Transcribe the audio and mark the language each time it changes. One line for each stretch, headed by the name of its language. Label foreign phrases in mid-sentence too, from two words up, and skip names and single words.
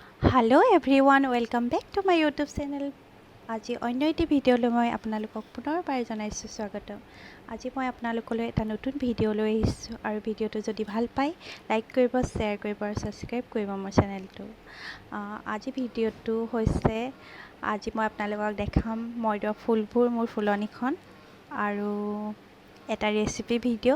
English: Hello everyone welcome back to my YouTube channel.
Assamese: আজি অন্য এটি ভিডিঅ'লৈ মই আপোনালোকক পুনৰবাৰ জনাইছোঁ স্বাগতম। আজি মই আপোনালোকলৈ এটা নতুন ভিডিঅ' লৈ আহিছোঁ আৰু ভিডিঅ'টো যদি ভাল পায় লাইক কৰিব, শ্বেয়াৰ কৰিব আৰু ছাবস্ক্ৰাইব কৰিব মোৰ চেনেলটো। আজি ভিডিঅ'টো হৈছে আজি মই আপোনালোকক দেখাম মইদোৱা ফুলবোৰ মোৰ ফুলনিখন আৰু এটা
English: recipe video'.